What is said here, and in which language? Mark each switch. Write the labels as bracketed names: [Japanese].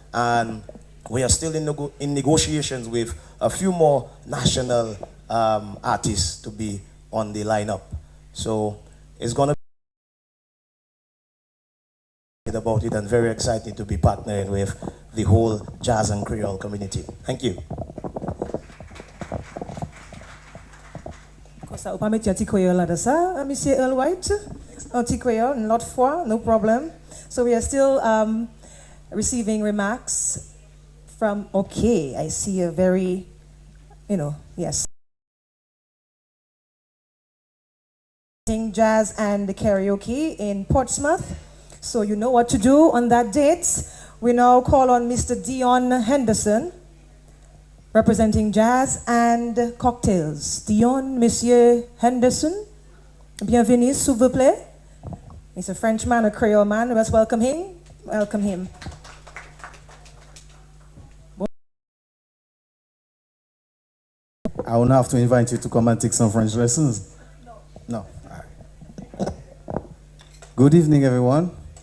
[English] And we are still in negotiations with a few more national artists to be on the lineup. So it's going to be about it, and very excited to be partnering with the whole Jazz and Creole community. Thank you. [French] Ça, vous pas mettre un petit Creole là de ça, Monsieur Earl White? Un petit Creole, une autre fois, [English] no problem. So we are still receiving remarks from, okay, I see a very, yes. Jazz and the karaoke in Portsmouth. So you know what to do on that date. We now call on Mr. Dion Henderson, representing Jazz and Cocktails. [French] Dion, Monsieur Henderson, bienvenue, s'il vous plaît. [English] He's a Frenchman, a Creole man. Let's welcome him. Welcome him. I will not have to invite you to come and take some French lessons. No. All right. Good evening, everyone.